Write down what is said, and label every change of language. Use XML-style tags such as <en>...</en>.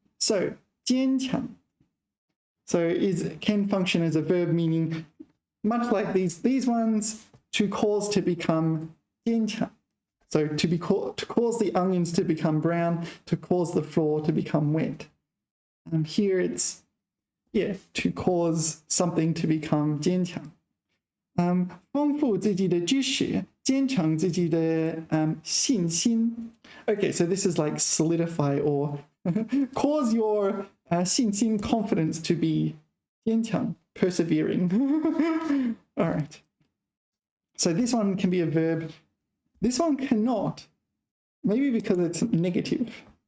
<en>So 坚强.So can function as a verb, meaning much like these ones, to cause to become 坚强. So to cause the onions to become brown, to cause the floor to become wet. Here it's, to cause something to become 坚强.</en> <zh>丰富自己的知识, 坚强自己的信心.</zh> <en>Okay, so this is like solidify or cause your 信心 confidence to be 坚强, persevering. All right. So this one can be a verb. This one cannot, maybe because it's negative.</en>